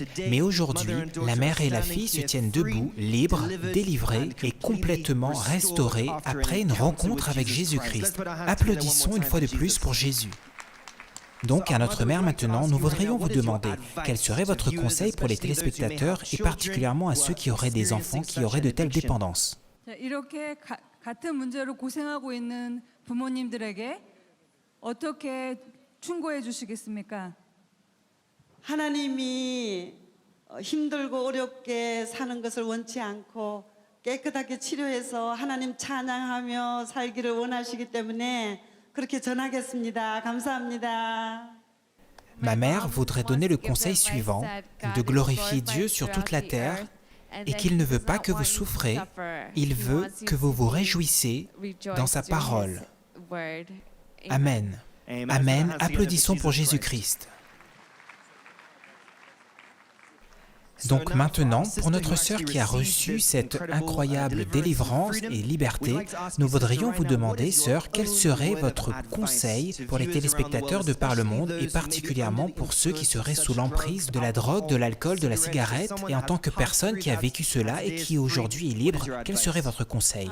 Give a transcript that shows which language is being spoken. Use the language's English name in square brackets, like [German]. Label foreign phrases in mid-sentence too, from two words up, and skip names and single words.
[French] Mais aujourd'hui, la mère et la fille se tiennent debout, libres, délivrées et complètement restaurées après une rencontre avec Jésus-Christ. Applaudissons une fois de plus pour Jésus. Donc, à notre mère maintenant, nous voudrions vous demander quel serait votre conseil pour les téléspectateurs et particulièrement à ceux qui auraient des enfants qui auraient de telles dépendances. [Korean] 이렇게 같은 문제로 고생하고 있는 부모님들에게 어떻게 충고해 주시겠습니까? 하나님이 힘들고 어렵게 사는 것을 원치 않고 깨끗하게 치료해서 하나님 찬양하며 살기를 원하시기 때문에 그렇게 전하겠습니다. 감사합니다. [French] Ma mère voudrait donner le conseil suivant, de glorifier Dieu sur toute la terre et qu'il ne veut pas que vous souffrez, il veut que vous vous réjouissez dans sa parole. Amen. Amen. Applaudissons pour Jésus-Christ. Donc maintenant, pour notre sœur qui a reçu cette incroyable délivrance et liberté, nous voudrions vous demander, sœur, quel serait votre conseil pour les téléspectateurs de par le monde et particulièrement pour ceux qui seraient sous l'emprise de la drogue, de l'alcool, de la cigarette et en tant que personne qui a vécu cela et qui aujourd'hui est libre, quel serait votre conseil?